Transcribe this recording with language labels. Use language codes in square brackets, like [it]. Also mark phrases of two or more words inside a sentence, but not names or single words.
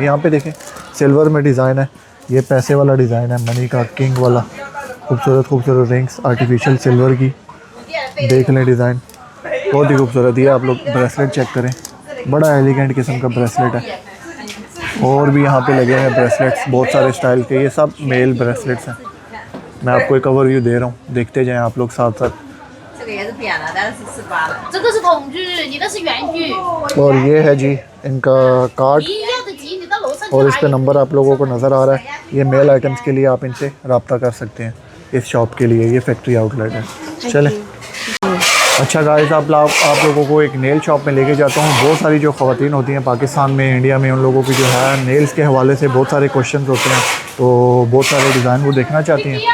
[ur] یہاں پہ دیکھیں سلور میں ڈیزائن ہے، یہ پیسے والا ڈیزائن ہے، منی کا کنگ والا، خوبصورت رنگز [en] artificial silver [ur] کی، دیکھ لیں ڈیزائن بہت ہی خوبصورت. یہ آپ لوگ بریسلیٹ چیک کریں، بڑا ایلیگنٹ قسم کا بریسلیٹ ہے. اور بھی یہاں پہ لگے ہیں بریسلیٹس بہت سارے سٹائل کے، یہ سب [en] male bracelets [ur] ہیں. میں آپ کو ایک اوورویو دے رہا ہوں، دیکھتے جائیں آپ لوگ ساتھ ساتھ. [zh] 这个也是扁的，但是18的。这个是铜具，你的是圆具。 [ur] اور یہ ہے جی ان کا کارڈ, [zh] 你要的急，你到楼上去 [ur] اور اس [zh] 拿 [ur] پہ نمبر آپ لوگوں کو نظر آ رہا ہے۔ یہ [en] male items [ur] کے لیے آپ ان سے رابطہ کر سکتے ہیں اس شاپ کے لیے. یہ [en] factory outlet [ur] ہے. چلیں، اچھا گائز، آپ لوگوں کو ایک [en] nail shop [ur] میں لے کے جاتا ہوں. بہت ساری جو خواتین ہوتی ہیں پاکستان میں، انڈیا میں، ان لوگوں کی جو ہے نیلز کے حوالے سے بہت سارے کوئسچن ہوتے ہیں، تو بہت سارے ڈیزائن وہ دیکھنا چاہتی ہیں.